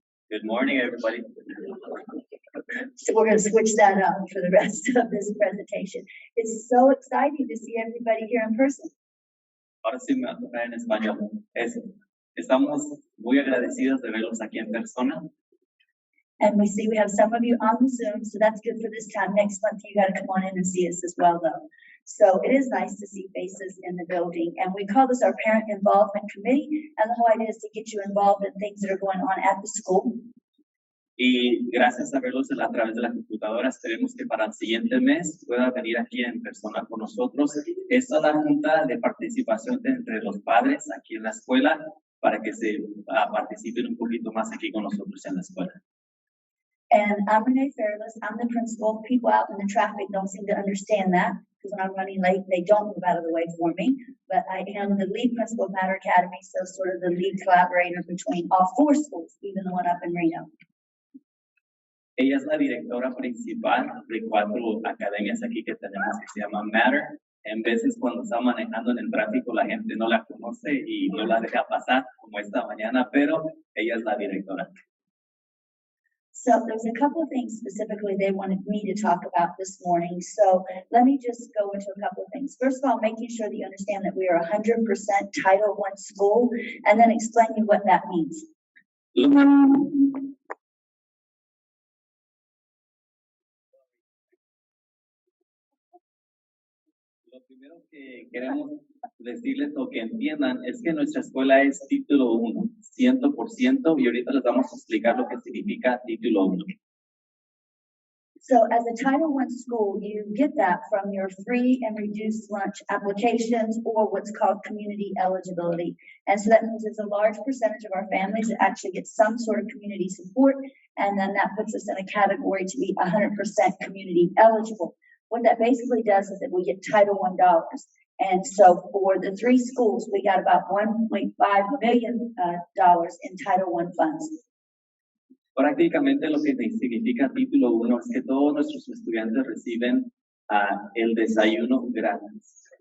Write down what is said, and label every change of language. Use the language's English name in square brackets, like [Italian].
[English] Good morning, everybody. So we're going to switch that up for the rest of this presentation. It's so exciting to see everybody here in person. [Spanish] Ahora sí me va a tocar en español. Estamos muy agradecidos de verlos aquí en persona. [English] And we see we have some of you on Zoom, so that's good for this time. Next month, you got to come on in and see us as well, though. So it is nice to see faces in the building. And we call this our Parent Involvement Committee. And the whole idea is to get you involved in things that are going on at the school. [Spanish] Y gracias a verlos a través de la computadora, esperemos que para el siguiente mes pueda venir aquí en persona con nosotros. Esta es la junta de participación entre los padres aquí en la escuela para que se participen un poquito más aquí con nosotros en la escuela. [English] And I'm Renee Fairless. I'm the principal. People out in the traffic don't seem to understand that because when I'm running late, they don't move out of the way for me. But I am the lead principal of Matter Academy, so sort of the lead collaborator between all four schools, even the one up in Reno. [Spanish] Ella es la directora principal de 4 academias aquí que tenemos que se llama Matter. En veces cuando está manejando en el tráfico la gente no la conoce y no la deja pasar como esta mañana, pero ella es la directora. [English] So there's a couple of things specifically they wanted me to talk about this morning. So let me just go into a couple of things. First of all, making sure that you understand that we are 100% Title I school, and then explain you what that means. [Spanish] Lo primero que queremos decirles o que entiendan es que nuestra escuela es título 1, 100%, y ahorita les vamos a explicar lo que significa título 1. [English] So as a Title I school, you get that from your free and reduced lunch applications or what's called community eligibility. And so that means there's a large percentage of our families that actually get some sort of community support, and then that puts us in a category to be 100% community eligible. What that basically does is that we get Title I dollars. And so for the 3 schools, we got about $1.5 million in Title I funds. [Spanish] Prácticamente lo que significa título 1 es que todos nuestros estudiantes reciben el desayuno gratis.